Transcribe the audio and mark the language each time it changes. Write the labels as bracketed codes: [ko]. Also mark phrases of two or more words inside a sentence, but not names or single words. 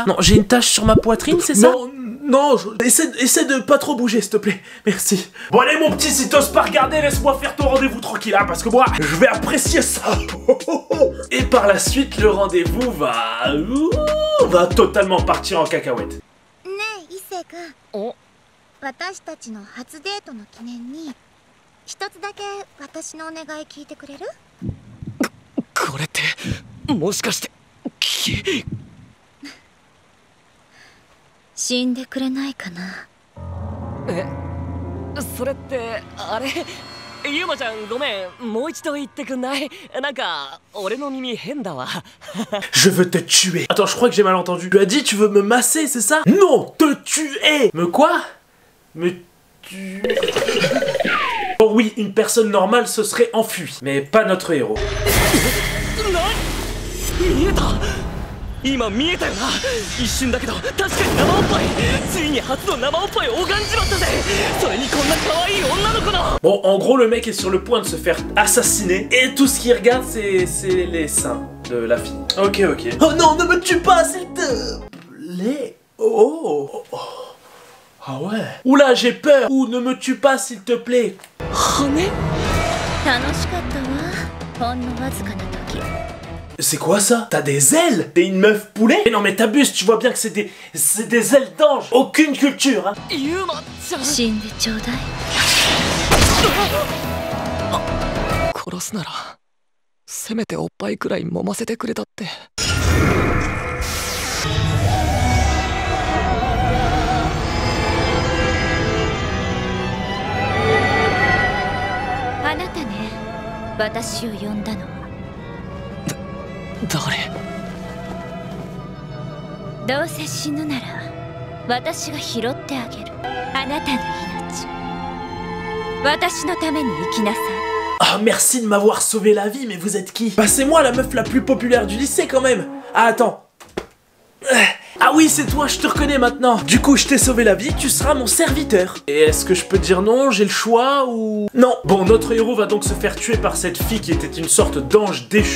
[fr] Non, j'ai une tache sur ma poitrine, c'est ça? Non, essaie de pas trop bouger s'il te plaît, merci. Bon allez mon petit, si t'oses pas regarder, laisse-moi faire ton rendez-vous tranquille, hein, parce que moi, je vais apprécier ça. Et par la suite, le rendez-vous va totalement partir en cacahuète. [ja] 私たちの初デートの記念に一つだけ私のお願い聞いてくれる？これってもしかして死んでくれないかな。え、それってあれユウマちゃんごめん、もう一度言ってくんない？なんか俺の耳変だわ。 [fr] Je veux te tuer. Attends, je crois que j'ai mal entendu. Tu as dit tu veux me masser, c'est ça? Non, te tuer. Me quoi? Me tuer. Bon oui, une personne normale se serait enfuie, mais pas notre héros. [ja] 見えた、今見えたよな。一瞬だけど確かに生おっぱい、ついに初の生おっぱいを拝んじまったぜ。それにこんな可愛い女の子の。 [fr] Bon, en gros, le mec est sur le point de se faire assassiner et tout ce qu'il regarde, c'est les seins de la fille. Ok, ok. Oh non, ne me tue pas, s'il te plaît. Oh. Ah ouais. Oula, j'ai peur. Ou ne me tue pas, s'il te plaît. C'est quoi ça? T'as des ailes? T'es une meuf poulet? Mais non mais t'abuses, tu vois bien que c'est des ailes d'ange. Aucune culture, hein. [ja] 死んでちょうだい。殺すならせめておっぱいくらい揉ませてくれたって。あなたね、私を呼んだのは。誰？どうせ死ぬなら私が拾ってあげる。あなたの命、私のために生きなさい。 [fr] Ah, merci de m'avoir sauvé la vie, mais vous êtes qui? Bah c'est moi la meuf la plus populaire du lycée quand même. Ah attends. Ah oui, c'est toi, je te reconnais maintenant. Du coup, je t'ai sauvé la vie, tu seras mon serviteur. Et est-ce que je peux dire non? J'ai le choix ou... Non. Bon, notre héros va donc se faire tuer par cette fille qui était une sorte d'ange déchu.